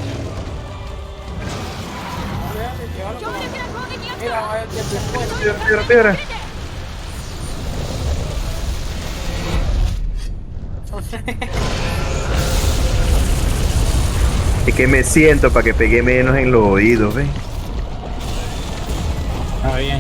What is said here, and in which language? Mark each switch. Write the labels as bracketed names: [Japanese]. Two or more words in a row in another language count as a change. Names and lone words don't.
[Spanish] Llévalo, [Japanese] 強 [Spanish] llévalo. [Japanese] 力な攻撃が来 [Spanish] Mira, [Japanese] た [Spanish] vaya, que después. Piedra, piedra, piedra. Es que me siento para que pegue menos en los oídos, ¿ves? Ah, bien.